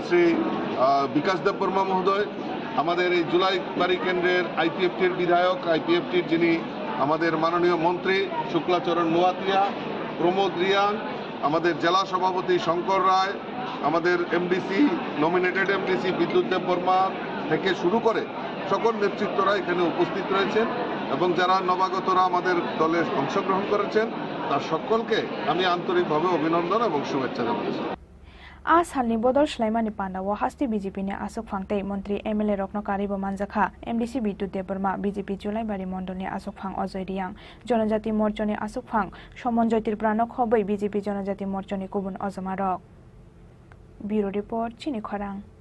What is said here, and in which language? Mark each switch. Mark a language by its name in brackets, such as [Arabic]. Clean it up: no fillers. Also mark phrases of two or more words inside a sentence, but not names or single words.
[Bangla] শ্রী বিকাশ দেববর্মা মহোদয় আমাদের এই জুলাইবাড়ি কেন্দ্রের আইপিএফটির বিধায়ক আইপিএফটির যিনি আমাদের মাননীয় মন্ত্রী শুক্লাচরণ নোয়াতিয়া প্রমোদ রিয়াং আমাদের জেলা সভাপতি শঙ্কর রায় আমাদের এমডিসি [English] nominated MDC [Bangla] বিদ্যুৎ দেববর্মা থেকে শুরু করে সকল নেতৃত্বরা এখানে উপস্থিত রয়েছেন এবং যারা নবাগতরা আমাদের দলে অংশগ্রহণ করেছেন তার সকলকে আমি আন্তরিকভাবে অভিনন্দন এবং শুভেচ্ছা জানাচ্ছি [Kok Borok] आ सालनि बदल स्लाइमानि पान्डाओ हास्ति बीजेपी नि आसुक फांते मंत्री एमएलए रत्नकारिबो मानजाखा एमडीसी बिद्युत देबबर्मा बीजेपी जुलाइबाड़ी मंडलनि आसुक फां अजय रियां जनजाति मोर्चानि आसुक फां समन्जय त्रिपुरानो खबै बीजेपी जनजाति मोर्चानि गुबुन अजमारक [English] bureau report [Kok Borok] चिनी खरां